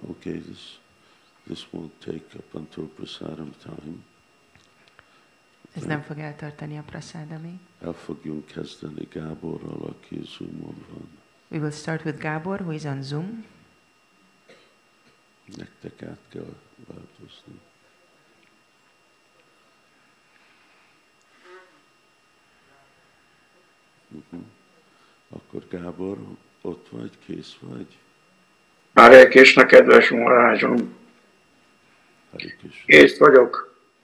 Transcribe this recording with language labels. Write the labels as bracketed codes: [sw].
[en] Okay, this won't take up until prasadam time. [hu] Ez nem fog eltartani a prasadamig. El fogjunk kezdeni Gáborral, aki Zoomon van. [en] We will start with Gábor, who is on Zoom. [hu] Nektek át kell változni. Akkor Gábor, ott vagy, kész vagy? Hare Krishna, kedves Marázsom! Kész vagyok.